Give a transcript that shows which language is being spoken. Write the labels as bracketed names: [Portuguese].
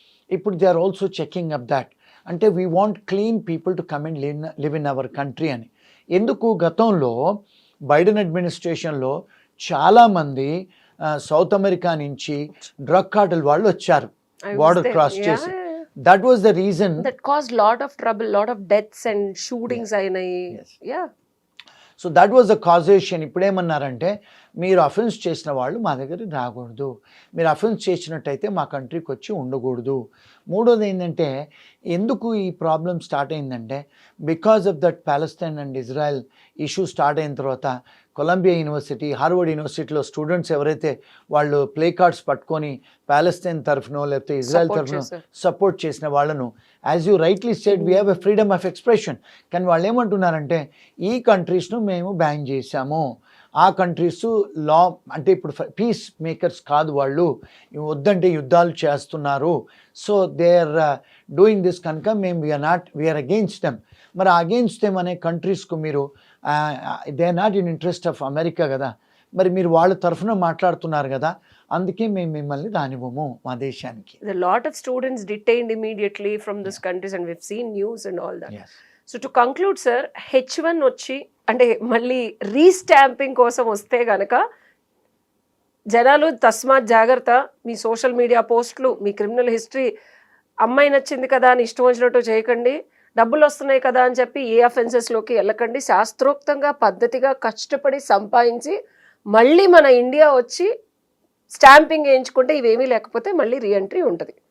[English] ఇప్పుడు they are also checking up that. అంటే we want clean people to come and live in our country అని. [Telugu] ఎందుకు గతంలో Biden అడ్మినిస్ట్రేషన్లో చాలామంది సౌత్ అమెరికా నుంచి డ్రగ్ కార్టెల్ వాళ్ళు వచ్చారు బార్డర్ క్రాస్ చేసి. [English] That was the reason. That caused lot of trouble, lot of deaths and shootings అయినాయి. Yes. Yeah. So that was the causation. [Telugu] ఇప్పుడేమన్నారంటే, మీరు అఫెన్స్ చేసిన వాళ్ళు మా దగ్గరికి రాకూడదు, మీరు అఫెన్స్ చేసినట్టయితే మా కంట్రీకి వచ్చి ఉండకూడదు. మూడోది ఏంటంటే, ఎందుకు ఈ ప్రాబ్లం స్టార్ట్ అయిందంటే, because of that Palestine and Israel issue start అయిన తర్వాత కొలంబియా యూనివర్సిటీ, హార్వర్డ్ యూనివర్సిటీలో స్టూడెంట్స్ ఎవరైతే వాళ్ళు ప్లే కార్డ్స్ పట్టుకొని ప్యాలెస్తైన్ తరఫునో లేకపోతే ఇజ్రాయెల్ తరఫునో సపోర్ట్ చేసిన వాళ్ళను, [English] As you rightly said, we have a freedom of expression. [Telugu] కానీ వాళ్ళు ఏమంటున్నారంటే, ఈ కంట్రీస్ను మేము బ్యాన్ చేశాము, ఆ కంట్రీస్ లా అంటే ఇప్పుడు పీస్ మేకర్స్ కాదు, వాళ్ళు వద్దంటే యుద్ధాలు చేస్తున్నారు, [English] so they are doing this, [Telugu] కనుక మేము వీఆర్ అగెయిన్స్ట్ దెమ్. మరి అగెయిన్స్ట్ దెమ్ అనే కంట్రీస్కు మీరు [English] they are not in interest of America [Telugu] కదా, మరి మీరు వాళ్ళ తరఫున మాట్లాడుతున్నారు కదా, అందుకే మేము మిమ్మల్ని రానివ్వము మా దేశానికి. [English] There are a lot of students detained immediately from these countries and we've seen news and all that. Yes. [Telugu] So to conclude sir, H1 వచ్చి అంటే మళ్ళీ రీస్టాంపింగ్ కోసం వస్తే కనుక జనాలు తస్మాత్ జాగ్రత్త, మీ సోషల్ మీడియా పోస్టులు, మీ క్రిమినల్ హిస్టరీ, అమ్మాయి నచ్చింది కదా అని ఇష్టం వచ్చినట్టు చేయకండి, డబ్బులు వస్తున్నాయి కదా అని చెప్పి ఏ అఫెన్సెస్లోకి వెళ్ళకండి. శాస్త్రోక్తంగా పద్ధతిగా కష్టపడి సంపాదించి మళ్ళీ మన ఇండియా వచ్చి స్టాంపింగ్ వేయించుకుంటే ఇవేమీ లేకపోతే మళ్ళీ రీఎంట్రీ ఉంటుంది.